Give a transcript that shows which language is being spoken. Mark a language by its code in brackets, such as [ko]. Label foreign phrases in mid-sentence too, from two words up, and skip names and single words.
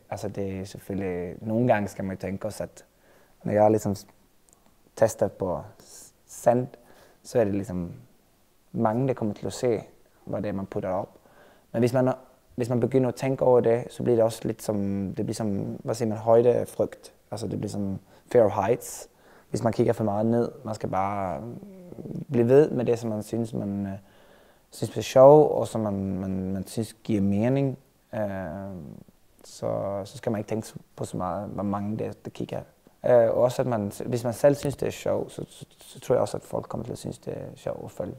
[da] Altså det er selvfølgelig, nogle gange skal man tænke også, at når jeg ligesom tester på sand, så er det ligesom mange, der kommer til at se, hvad det er, man putter op. Men hvis man begynder at tænke over det, så bliver det også lidt som, det bliver som, hvad siger man, højdefrygt. Altså det bliver som [en] fear of heights. [da] Hvis man kigger for meget ned, man skal bare blive ved med det, som man synes er sjov, og som man synes giver mening. Så skal man ikke tænke på så meget, hvor mange der kigger. Og også, at hvis man selv synes, det er sjovt, så tror jeg også, at folk kommer til at synes, det er sjovt at følge.